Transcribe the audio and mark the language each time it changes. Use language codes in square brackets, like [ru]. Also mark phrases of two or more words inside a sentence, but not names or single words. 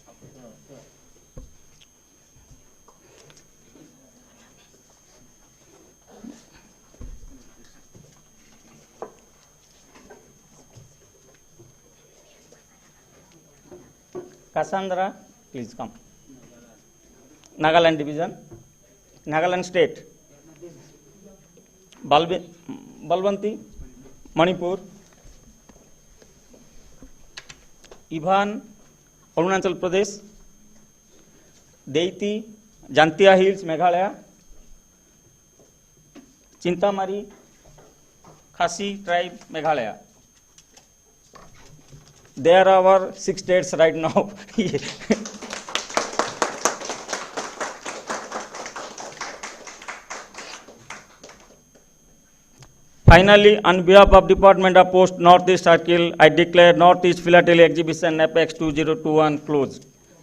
[en] Cassandra, please come. Nagaland Division, Nagaland State. Balwanti, Manipur. Ivan, Arunachal Pradesh. Deiti, Jantia Hills, Meghalaya. Chintamari, Khasi tribe, Meghalaya. There are our 6 states right now. Finally, on behalf of Department of Post Northeast Circle, I declare Northeast Philatelic Exhibition NAPEX 2021 closed.